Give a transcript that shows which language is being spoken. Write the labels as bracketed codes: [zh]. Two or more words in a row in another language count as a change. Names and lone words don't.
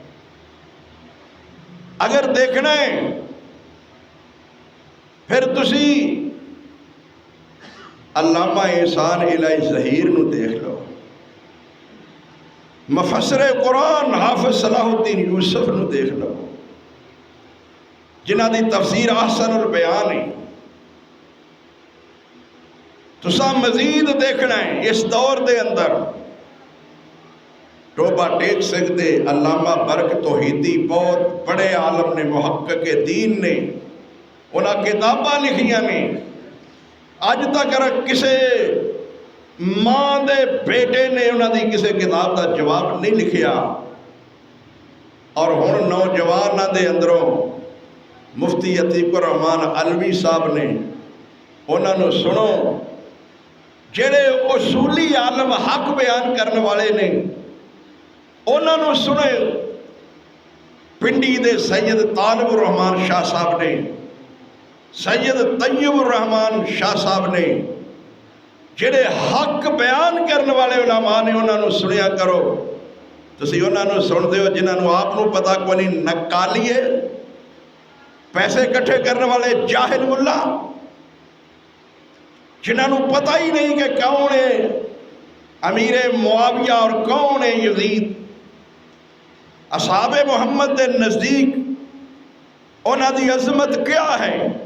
[pa] اگر دیکھنا ہے پھر تسی علامہ احسان الہی ظہیر نو دیکھ لو، مفسر قرآن حافظ صلاح الدین یوسف نو دیکھ لو، جنہ دی تفسیر احسن البیان ہے. تساں مزید دیکھنا ہے اس دور دے اندر ٹوبہ ٹیک سکتے علامہ برق توحیدی بہت بڑے عالم نے، محقق دین نے، انہاں کتاباں لکھیاں نے. اج تک کسے ماں دے بیٹے نے انہاں دی کسے کتاب دا جواب نہیں لکھیا. اور ہن نوجواناں دے اندروں مفتی عتیق الرحمان علوی صاحب نے، انہاں نو سنو، جڑے اصولی عالم حق بیان کرنے والے نے انہاں نو سنے. پنڈی دے سید طالب الرحمان شاہ صاحب نے، سید طیب الرحمان شاہ صاحب نے، جڑے حق بیان کرنے والے علماء نے، انہاں نو سنیا کرو. تسی انہاں نو سن دیو جنہاں نو آپ نو پتا کوئی نہیں، نکالیے پیسے کٹھے کرنے والے جاہل ملا، جنہاں نو پتہ ہی نہیں کہ کون ہے امیر معاویہ اور کون ہے یزید. اصحاب محمد دے نزدیک انہاں دی عظمت کیا ہے؟